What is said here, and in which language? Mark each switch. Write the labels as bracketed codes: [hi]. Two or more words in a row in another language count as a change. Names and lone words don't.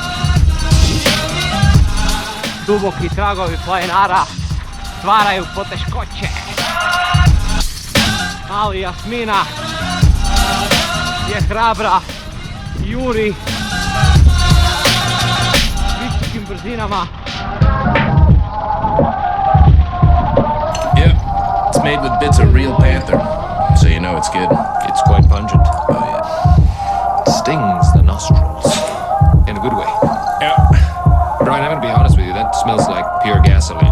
[hr] Duboki tragovi planinara stvaraju poteškoće. Ali Jasmina je hrabra, juri visokim brzinama. [en] Yep, it's made with bits of real panther, so you know it's good. It's quite pungent. Oh yeah. It stings the nostrils. In a good way. Yeah. Brian, I'm gonna be honest with you, that smells like pure gasoline.